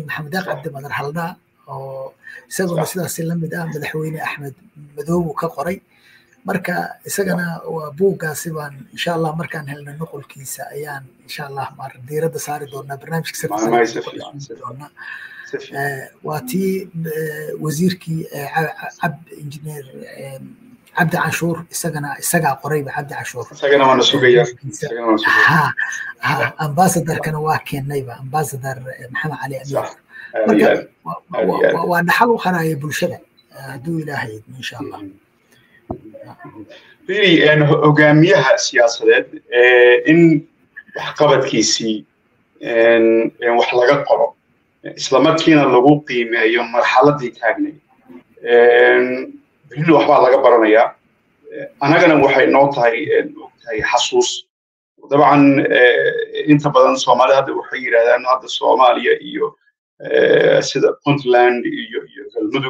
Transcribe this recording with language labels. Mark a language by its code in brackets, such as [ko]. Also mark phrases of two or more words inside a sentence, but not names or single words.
[so] Maxamed Cabdi Madar haldhaa oo isaguna sidaas la mid ah madaxweyne Axmed Madoobe ka qoray marka isagana waa buuggaasi baan [ar] إن شاء الله [so] markaan helno nuqulkiisa ayaan [ar] إن شاء الله [so] mar diiradda saari doonaa barnaamijka doonaa waa tii wasiirkii injineer عبد عاشور isagaa qorayba عبد عاشور isagana waan sugaya ambassador kana waa keenayba ambassador maxamed cali amiir waa dhaxal u qaraya bulshada haduu ilaahay [ar] إن شاء الله [so] really hogaamiyaha siyaasadeed in waxqabadkiisii wax laga qoro isla markiina lagu qiimeeyo marxaladii taagnay berri waxbaa laga baranayaa anagana waxay noo tahay xasuus dabcan inta badan Soomaalida hadda waxay yiraahdaan hadda Soomaaliya iyo sida Puntland iyo Galmudug